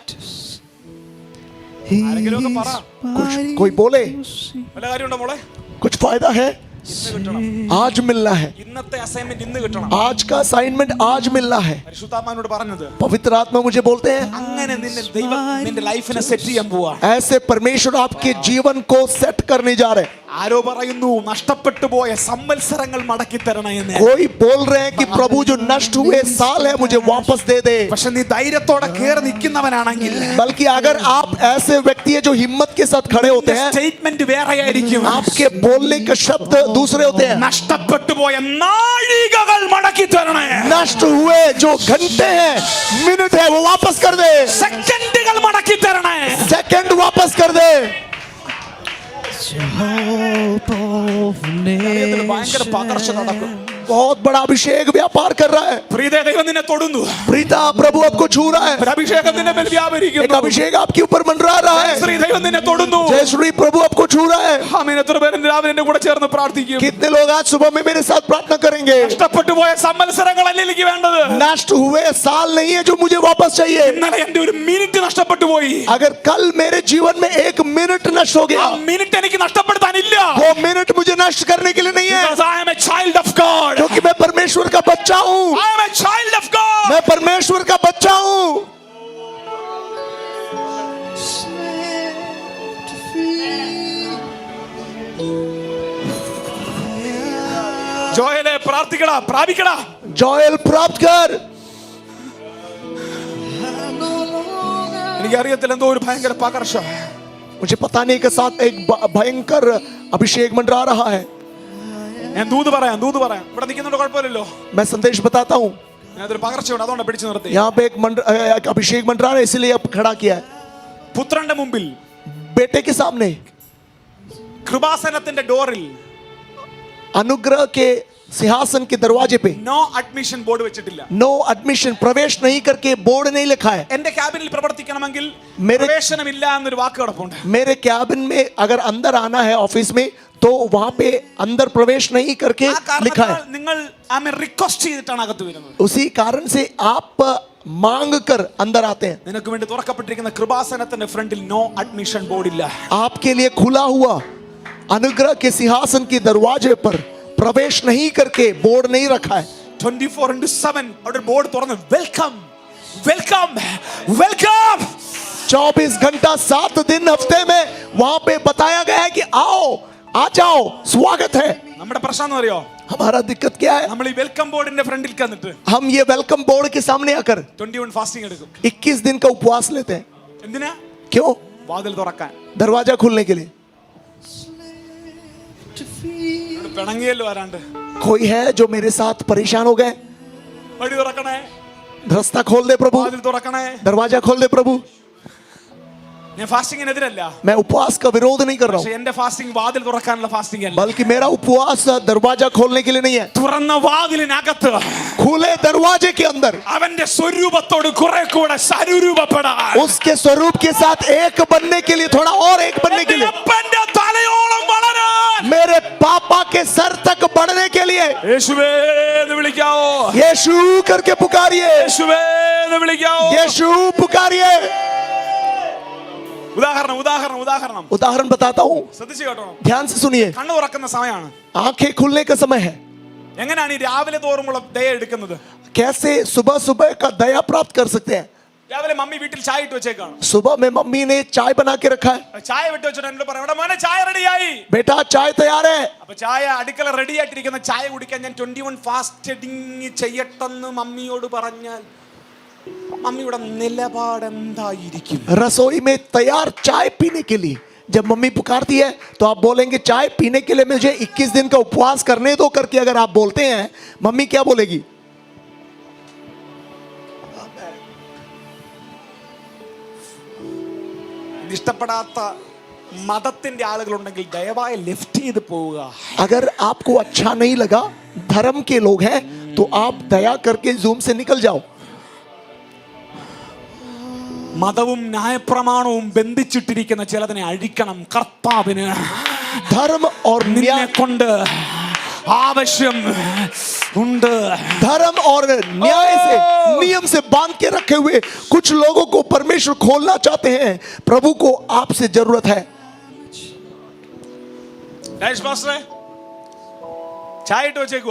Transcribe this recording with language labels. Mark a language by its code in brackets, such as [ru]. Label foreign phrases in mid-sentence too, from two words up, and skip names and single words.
[ml] ആരെങ്കിലും ഒക്കെ പറ, [hi] कुछ कोई बोले [ml] വല്ല കാര്യമുണ്ടോ മോളെ? [hi] कुछ फायदा है? [ml] ഇന്ന് കിട്ടണം. [hi] आज मिलना है, [ml] ഇന്നത്തെ അസൈൻമെന്റ് ഇന്ന് കിട്ടണം. [hi] आज का असाइनमेंट आज मिलना है। [ml] പരിശുദ്ധാത്മാവിനോട് പറഞ്ഞത് [hi] पवित्र आत्मा मुझे बोलते हैं [ml] അങ്ങനെ ദൈവം നിന്റെ ലൈഫിനെ സെറ്റ് ചെയ്യാൻ പോവാ. [hi] ऐसे परमेश्वर आपके जीवन को सेट करने जा रहे हैं। [ml] ആരോ പറയുന്നു നഷ്ടപ്പെട്ടു പോയ സംവത്സരങ്ങൾ മടക്കി തരണേ എന്ന്. [hi] कोई बोल रहे हैं कि प्रभु जो नष्ट हुए साल है मुझे वापस दे दे। [ml] പക്ഷെ നീ ധൈര്യത്തോടെ കേറി നിൽക്കുന്നവനാണെങ്കിൽ [hi] बल्कि अगर आप ऐसे व्यक्ति हैं जो हिम्मत के साथ खड़े होते हैं, [ml] സ്റ്റേറ്റ്മെന്റ് വേറെയായിരിക്കും. [hi] आपके बोलने के शब्द दूसरे होते हैं। [ml] നഷ്ടപ്പെട്ടു പോയ നാഴികകൾ മടക്കി തരണേ. [hi] नष्ट हुए जो घंटे हैं, मिनट है, वो वापस कर दे। [ml] സെക്കൻഡുകൾ മടക്കി തരണേ. [hi] सेकंड वापस कर दे। [en] Hope of [ml] ഭയങ്കര പകർച്ച നടക്കും. [en] nation. [hi] बहुत बड़ा अभिषेक व्यापार कर रहा है। [ml] പ്രീതേ ദൈവം നിന്നെ തൊടുന്നു. [hi] प्रीता प्रभु आपको छू रहा है। [ml] ഒരു അഭിഷേകം നിന്നെ മേൽ [hi] एक [ml] വ്യാപരിക്കുന്നു. [hi] अभिषेक आपके ऊपर मंडरा रहा है। [ml] ശ്രീ ദൈവം നിന്നെ തൊടുന്നു. [hi] जय श्री प्रभु आपको छू रहा है। [ml] ആമേൻ. എത്ര പേര് രാവിലെ എന്റെ കൂടെ ചേർന്ന് പ്രാർത്ഥിക്കും? [hi] कितने लोग आज सुबह में मेरे साथ प्रार्थना करेंगे? [ml] നഷ്ടപ്പെട്ടു പോയ സംവത്സരങ്ങളല്ല എനിക്ക് വേണ്ടത്. [hi] नष्ट हुए साल नहीं है जो मुझे वापस चाहिए। [ml] ഇന്നലെ എന്റെ ഒരു മിനിറ്റ് നഷ്ടപ്പെട്ടു പോയി. [hi] अगर कल मेरे जीवन में एक मिनट नष्ट हो [ml] ആ [hi] गया, [ml] മിനിറ്റ് എനിക്ക് നഷ്ടപ്പെടുത്താനില്ല. [hi] वो मिनट मुझे नष्ट करने के लिए नहीं है, [en] Because I am a child of God. [hi] क्योंकि मैं परमेश्वर का बच्चा हूँ। [en] I am a child of God. [hi] मैं परमेश्वर का बच्चा हूँ। [ml] ജോയലെ പ്രാർത്ഥിക്കടാ, പ്രാപിക്കടാ. [hi] जॉयल प्राप्त कर। [ml] എനിക്കറിയത്തില്ല, എന്തോ ഒരു ഭയങ്കര പകർച്ച. [hi] मुझे पता नहीं के साथ एक भयंकर अभिषेक मंडरा रहा है। [ml] ഞാൻ ദൂത് പറയാം. ഇവിടെ നിൽക്കുന്നുണ്ട്, കുഴപ്പമില്ലല്ലോ. [hi] मैं संदेश बताता हूँ। [ml] ഞാനതൊരു പകർച്ചയുണ്ട്, അതുകൊണ്ട് പിടിച്ചു നിർത്തി. [hi] यहाँ पे एक अभिषेक मंडरा रहा है, इसलिए अब खड़ा किया है। [ml] പുത്രന്റെ മുമ്പിൽ [hi] बेटे के सामने [ml] കൃപാസനത്തിന്റെ ഡോറിൽ [hi] अनुग्रह के सिंहासन के दरवाजे पे [en] no admission board [ml] വെച്ചിട്ടില്ല. [en] no admission, [hi] प्रवेश नहीं करके बोर्ड नहीं लिखा है। [ml] എന്റെ ക്യാബിനിൽ പ്രവർത്തിക്കണമെങ്കിൽ [hi] मेरे- [ml] പ്രവേശനമില്ല എന്നൊരു വാക്ക് കിടപ്പുണ്ട്. [hi] मेरे कैबिन में अगर अंदर आना है ऑफिस में, तो वहां पे अंदर प्रवेश नहीं करके [ml] ആ [hi] लिखा है। [ml] കാരണത്താൽ നിങ്ങൾ റിക്വസ്റ്റ് ചെയ്തിട്ടാണ് അകത്ത് വരുന്നത്. [hi] उसी कारण से आप मांग कर अंदर आते हैं। [ml] നിനക്ക് വേണ്ടി തുറക്കപ്പെട്ടിരിക്കുന്ന കൃപാസനത്തിന്റെ ഫ്രണ്ടിൽ [en] no admission board [ml] ഇല്ല. [hi] आपके लिए खुला हुआ अनुग्रह के सिंहासन के दरवाजे पर प्रवेश नहीं करके बोर्ड नहीं रखा है। [ml] 24/7 അവിടെ ബോർഡ് തുറന്ന് [en] welcome welcome welcome. [hi] 24 घंटा 7 दिन हफ्ते में वहां पे बताया गया है कि आओ, आ जाओ, स्वागत है। [ml] നമ്മുടെ പ്രശ്നം എന്ന് അറിയോ? [hi] हमारा दिक्कत क्या है? [ml] നമ്മൾ ഈ വെൽക്കം ബോർഡിന്റെ ഫ്രണ്ടിൽ കന്നിട്ട് [hi] हम ये [en] welcome board [hi] के सामने आकर [ml] 21 ഫാസ്റ്റിംഗ് എടുക്കും. [hi] 21 दिन का उपवास लेते हैं। [ml] എന്തിനാ? [hi] क्यों? [ml] വാതിൽ തുറക്കാൻ. [hi] दरवाजा खोलने के लिए। [ml] പിണങ്ങിയല്ലോ ആരാണ്ട്. [hi] कोई है जो मेरे साथ परेशान हो गए? [ml] വഴി തുറക്കണേ, [hi] रास्ता खोल दे प्रभु, [ml] വാതിൽ തുറക്കണേ. [hi] दरवाजा खोल दे प्रभु। [ml] ഞാൻ ഫാസ്റ്റിംഗിനെതിരല്ല, [hi] मैं उपवास का विरोध नहीं कर रहा [ml] പക്ഷെ [hi] हूँ, [ml] എന്റെ ഫാസ്റ്റിംഗ് വാതിൽ തുറക്കാനുള്ള ഫാസ്റ്റിംഗ് അല്ല. [hi] बल्कि मेरा उपवास दरवाजा खोलने के लिए नहीं है। [ml] തുറന്ന വാതിലിനകത്ത് [hi] खुले दरवाजे के अंदर [ml] അവന്റെ സ്വരൂപത്തോട് കുറെ കൂടെ സരൂപപ്പെടാൻ, [hi] उसके स्वरूप के साथ एक बनने के लिए, थोड़ा और एक बनने के लिए, [ml] അപ്പന്റെ തലയോളം വളരാൻ [hi] मेरे पापा के सर तक बढ़ने के लिए [ml] യേശുവേ എന്ന് വിളിക്കാവോ? [hi] यीशु करके पुकारिए, [ml] യേശുവേ എന്ന് വിളിക്കാവോ? [hi] यीशु पुकारिए। [ml] ഉദാഹരണം [hi] उदाहरण बताता हूँ, [ml] ശ്രദ്ധിച്ചു കേട്ടോ. [hi] ध्यान से सुनिए। [ml] കണ്ണു തുറക്കുന്ന സമയമാണ്. [hi] आंखें खुलने का समय है। [ml] എങ്ങനെയാണ് ഈ രാവിലെ തോറുമുള്ള ദയ എടുക്കുന്നത്? [hi] कैसे सुबह सुबह का दया प्राप्त कर सकते हैं? [ml] രാവിലെ മമ്മി വീട്ടിൽ ചായ ഇട്ട് വെച്ചേക്കാണ്. [hi] सुबह में मम्मी ने चाय बना के रखा है। [ml] ചായ വിട്ട് വെച്ചിട്ട് എന്നോട് പറയാം, "എടാ മോനെ ചായ റെഡിയായി." [hi] बेटा चाय तैयार है। [ml] അപ്പൊ ചായ അടുക്കള റെഡി ആയിട്ടിരിക്കുന്ന ചായ കുടിക്കാൻ ഞാൻ 21 ഫാസ്റ്റിംഗ് ചെയ്യട്ടെന്ന് മമ്മിയോട് പറഞ്ഞാൽ മമ്മിയുടെ നിലപാട് എന്തായിരിക്കും? [hi] रसोई में तैयार चाय पीने के लिए जब मम्मी पुकारती है, तो आप बोलेंगे चाय पीने के लिए मुझे 21 दिन का उपवास करने दो करके अगर आप बोलते हैं, मम्मी क्या बोलेगी? [ml] ഇഷ്ടപ്പെടാത്ത മതത്തിന്റെ ആളുകളുണ്ടെങ്കിൽ ദയവായി ലെഫ്റ്റ് ചെയ്ത് പോവുക. [hi] अगर आपको अच्छा नहीं लगा, धर्म के लोग हैं, तो आप दया करके जूम से निकल जाओ। [ml] മതവും ന്യായപ്രമാണവും ബന്ധിച്ചിട്ടിരിക്കുന്ന ചിലതിനെ അഴിക്കണം. കർത്താവിന് [hi] धर्म और [ml] നിന്നെ [hi] न्याय, [ml] കൊണ്ട് ആവശ്യം ഉണ്ട്. [hi] धर्म और न्याय से, नियम से बांध के रखे हुए कुछ लोगों को परमेश्वर खोलना चाहते हैं। प्रभु को आपसे जरूरत है। [ml] രാജേഷ് പാസ്റ്ററെ ചായ ഇട്ട് വെച്ചേക്കുവാ.